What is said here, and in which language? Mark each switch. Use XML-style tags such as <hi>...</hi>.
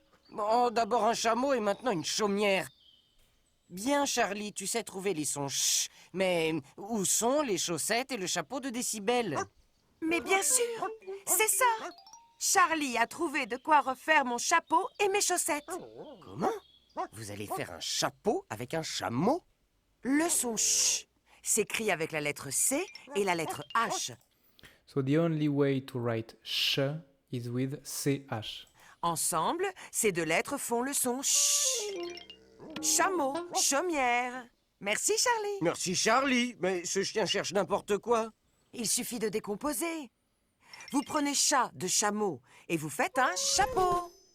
<fr>Bon, d'abord un chameau et maintenant une chaumière. Bien, Charlie, tu sais trouver les sons ch, mais où sont les chaussettes et le chapeau de Décibel? Mais bien sûr, c'est ça. Charlie a trouvé de quoi refaire mon chapeau et mes chaussettes. Comment? Vous allez faire un chapeau avec un chameau? Le son ch s'écrit avec la lettre C et la lettre H.</fr> <en>So the only way to write sh is with ch.</en> <fr>Ensemble, ces deux lettres font le son ch. Chameau, chaumière. Merci, Charlie. Merci, Charlie, mais ce chien cherche n'importe quoi. Il suffit de décomposer. Vous prenez chat de chameau et vous faites un chapeau.</fr>